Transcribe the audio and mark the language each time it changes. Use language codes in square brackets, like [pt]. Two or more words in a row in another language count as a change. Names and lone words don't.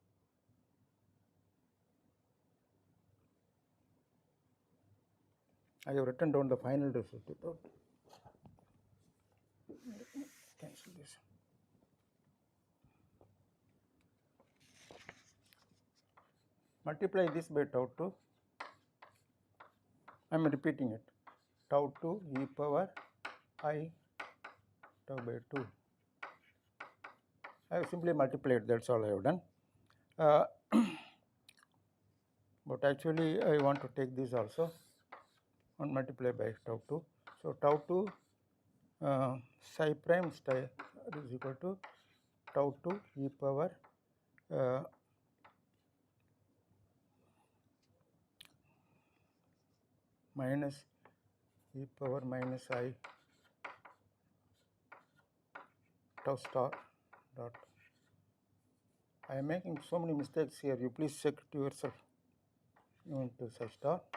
[en] I have written down the final result without. Cancel this. Multiply this by tau 2. I am repeating it. Tau 2 e power I tau by 2. I have simply multiplied, that is all I have done. But actually I want to take this also and multiply by tau 2. So tau 2 psi prime star is equal to tau 2 e power minus e power minus I tau star dot. I am making so many mistakes here, you please check to yourself into psi star.